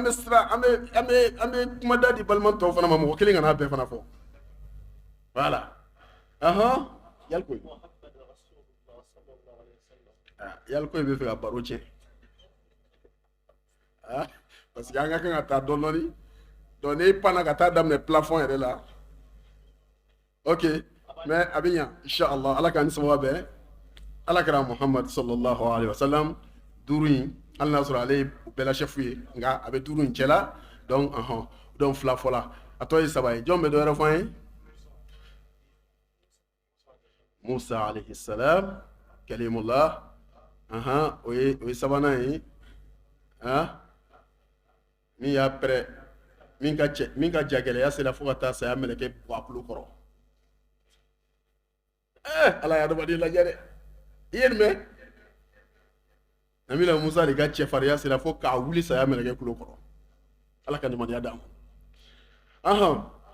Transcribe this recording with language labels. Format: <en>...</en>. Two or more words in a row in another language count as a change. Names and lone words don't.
<bm>bɛ kuma da di balima tɔw fana ma mɔgɔ kelen kana bɛɛ fana fɔ voilà yali koyi bɛ fɛ ka baro tiɲɛ</bm> <fr>parce que</fr> <bm>an ka kan ka taa dɔɔni donc n'i panna ka taa daminɛ plafond yɛrɛ la ok mais a bɛ ɲa inshallah ala k'an ni sababa bɛn ala kɛra Muhammad</bm> <ar>صلى الله عليه وسلم</ar> <bm>5 in hali n'a sɔrɔ ale ye bɛɛ la chef ye nka a bɛ 5 in cɛla</bm> <fr>donc donc</fr> <bm>2 fɔla a tɔ ye 3 ye jɔn bɛ dɔ wɛrɛ fɔ an ye Musa</bm> <ar>عليه السلام كليم الله</ar> <bm>o ye 3nan ye min y'a pɛrɛ min ka jagɛlɛya sera fo ka taa saya mɛlɛkɛ bɔ a tulo kɔrɔ ala ye adamaden lajɛ dɛ i ye nin mɛn nabila Musa de ka cɛfarinya sera fo k'a wuli saya mɛlɛkɛ tulo kɔrɔ ala ka limaniya d'a ma</bm>